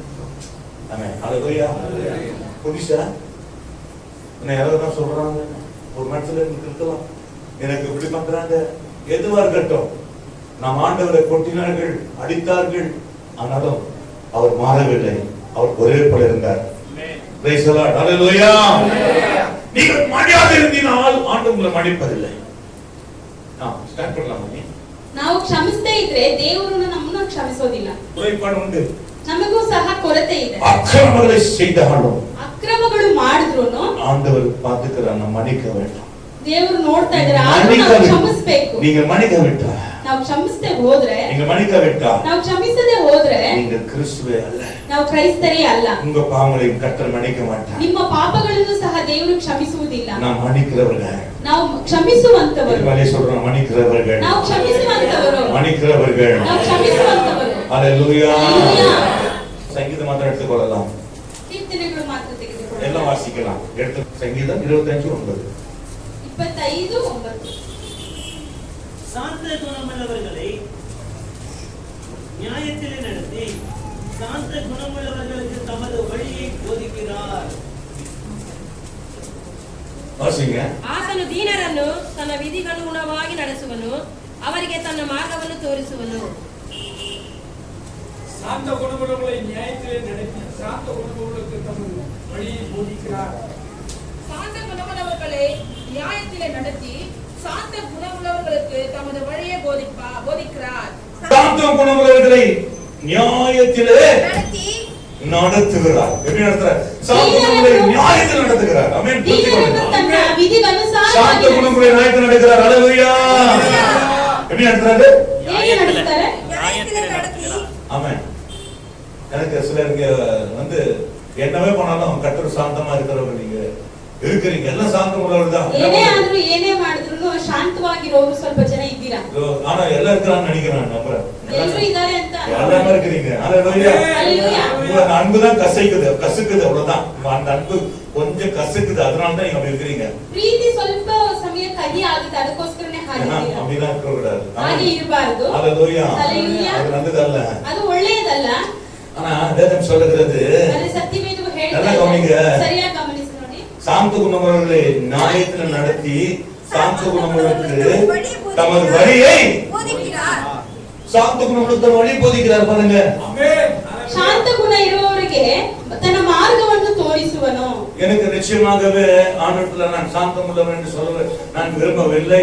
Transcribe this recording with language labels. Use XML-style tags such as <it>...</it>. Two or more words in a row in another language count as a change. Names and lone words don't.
<ta>ஆமென். ஹalleluya. புரியுதா? என்ன யாரோ சொல்றாங்க, ஒரு மனசுல இருக்கலாம், எனக்கு இப்படி பண்றாங்க, எதுவா இருக்கட்டும். நாம் ஆண்டவரை கொட்டினார்கள், அடித்தார்கள், ஆனாலும் அவர் மாறவில்லை. அவர் ஒரே போல இருந்தார்.</ta> <en>Praise the Lord.</en> <ta>Hallelujah. நீங்கள் மன்னியாத இருந்தினால் ஆண்டவர் உங்களை மன்னிப்பதில்லை. ஸ்டார்ட் பண்ணலாமா?</ta> <kn>ನಾವು ಕ್ಷಮಿಸದೇ ಇದ್ರೆ ದೇವರು ನಮ್ಮನ್ನು ಕ್ಷಮಿಸೋದಿಲ್ಲ.</kn> <ta>குறைபாடு உண்டு,</ta> <kn>ನಮಗೂ ಸಹ ಕೊರತೆ ಇದೆ.</kn> <ta>அக்கிரமங்களை செய்தாலும்,</ta> <kn>ಅಕ್ರಮಗಳು ಮಾಡಿದ್ರುನು</kn> <ta>ஆண்டவர் பார்த்துக்கிறார். நாம் மன்னிக்க வேண்டும்.</ta> <kn>ದೇವರು ನೋಡ್ತಾ ಇದ್ದಾರೆ. ಆದ್ರೂ ನಾವು ಕ್ಷಮಿಸಬೇಕು.</kn> <ta>நீங்க மன்னிக்க விட்டா,</ta> <kn>ನಾವು ಕ್ಷಮಿಸದೆ ಹೋದ್ರೆ,</kn> <ta>நீங்க மன்னிக்க விட்டா,</ta> <kn>ನಾವು ಕ್ಷಮಿಸದೆ ಹೋದ್ರೆ</kn> <ta>நீங்க கிறிஸ்துவே அல்ல,</ta> <kn>ನಾವು ಕ್ರೈಸ್ತರೇ ಅಲ್ಲ.</kn> <ta>உங்க பாவங்களை கர்த்தர் மன்னிக்க மாட்டார்.</ta> <kn>ನಿಮ್ಮ ಪಾಪಗಳನ್ನು ಸಹ ದೇವರು ಕ್ಷಮಿಸುವುದಿಲ್ಲ.</kn> <ta>நாம் மன்னிக்கிறவர்கள்,</ta> <kn>ನಾವು ಕ್ಷಮಿಸುವಂತವರು.</kn> <ta>இவரே சொல்றோம், மன்னிக்கிறவர்கள்,</ta> <kn>ನಾವು ಕ್ಷಮಿಸುವಂತವರು,</kn> <ta>மன்னிக்கிறவர்கள்,</ta> <kn>ನಾವು ಕ್ಷಮಿಸುವಂತವರು.</kn> <ta>ஹalleluya. ஹalleluya. சங்கீதம் மாத்திரம் எடுத்துக்கொள்ளலாம்,</ta> <kn>ಕೀರ್ತನೆಗಳು ಮಾತ್ರ ತೆಗೆದುಕೊಳ್ಳೋಣ.</kn> <ta>எல்லாம் வாசிக்கலாம். எடுத்து சங்கீதம் 25:9. 25:9. சாந்த குணமுள்ளவர்களை நியாயத்திலே நடத்தி சாந்த குணமுள்ளவர்களுக்கு தமது வழியை போதிக்கிறார். வாசிங்க.</ta> <kn>ಆತನು ದೀನರನ್ನು ತನ್ನ ವಿಧಿಗನುಗುಣವಾಗಿ ನಡೆಸುವನು, ಅವರಿಗೆ ತನ್ನ ಮಾರ್ಗವನ್ನು ತೋರಿಸುವನು.</kn> <ta>சாந்த குணமுள்ளவர்களை நியாயத்திலே நடத்தி சாந்த குணமுள்ளவர்களுக்கு தமது வழியை போதிக்கிறார். சாந்த குணமுள்ளவர்களை நியாயத்திலே நடத்தி சாந்த குணமுள்ளவர்களுக்கு உங்களுக்கு தமது வழியை போதிக்கிறார். சாந்தம் குணமுள்ளவர்களை நியாயத்திலே நடத்தி நடத்துகிறார். எப்படி நடத்துறார்? சாந்த குணமுள்ள நியாயத்தில் நடத்துகிறார். ஆமென்.</ta> <kn>தನ್ನ ವಿಧಿಗನುಸಾರ</kn> <ta>சாந்த குணமுள்ள நியாயத்தில் நடக்கிறார். ஹalleluya. எப்படி நடத்துறாரு?</ta> <kn>ಹೇಗೆ ನಡೆಸ್ತಾರೆ?</kn> <ta>நியாயத்திலே நடத்தி ஆமென். எனக்கு சிலருக்கு வந்து என்னவே பண்ணாலும் கர்த்தர் சாந்தமா இருக்கிறவங்க நீங்க இருக்கிறீங்க. எல்லாம் சாந்தம் உள்ளவர் தான்.</ta> <kn>ಏನೇ ಆದ್ರೂ ಏನೇ ಮಾಡಿದ್ರು ಶಾಂತವಾಗಿರೋರು ಸ್ವಲ್ಪ ಜನ ಇದ್ದೀರಾ.</kn> <ta>ஆனா எல்லாம் இருக்கிறான்னு நினைக்கிறேன். நம்புறேன்</ta> <kn>ಎಲ್ಲರೂ ಇದ್ದಾರೆ ಅಂತ</kn> <ta>எல்லாரும் இருக்கிறீங்க. ஹalleluya. ஹalleluya. உங்க அன்பு தான் கசக்குது அவ்வளவுதான். அந்த அன்பு கொஞ்சம் கசக்குது, அதனால தான் நீங்க அப்படி இருக்கிறீங்க.</ta> <kn>ಪ್ರೀತಿ ಸ್ವಲ್ಪ ಸಮಯ ಕಹಿ ಆಗುತ್ತೆ, ಅದಕ್ಕೋಸ್ಕರನೇ ಹಾಗಿದ್ದೀರಾ.</kn> <ta>அப்படிதான் இருக்க கூடாது.</ta> <kn>ಹಾಗೆ ಇರಬಾರದು.</kn> <ta>ஹalleluya. ஹalleluya. அது நல்லதல்ல.</ta> <kn>ಅದು ಒಳ್ಳೆಯದಲ್ಲ.</kn> <ta>ஆனா வேதம் சொல்லுகிறது,</ta> <kn>ಆದರೆ ಸತ್ಯವೇದವು</kn> <ta>நல்லா கவனிங்க.</ta> <kn>ಹೇಳ್ತಾರೆ, ಸರಿಯಾಗಿ ಗಮನಿಸಿ ನೋಡಿ.</kn> <ta>சாந்த குணமுள்ளவர்களை நியாயத்தில் நடத்தி சாந்த குணமுள்ளவர்களுக்கு தமது வழியை போதிக்கிறார். சாந்த குணமுள்ள தன் வழி போதிக்கிறார். பாருங்க, ஆமென்.</ta> <kn>ಶಾಂತ ಗುಣ ಇರುವವರಿಗೆ ತನ್ನ ಮಾರ್ಗವನ್ನು ತೋರಿಸುವನು.</kn> <ta>எனக்கு நிச்சயமாகவே ஆண்டவரிடத்தில் நான் சாந்தம் உள்ளவன் என்று சொல்ல நான் விரும்பவில்லை.</ta>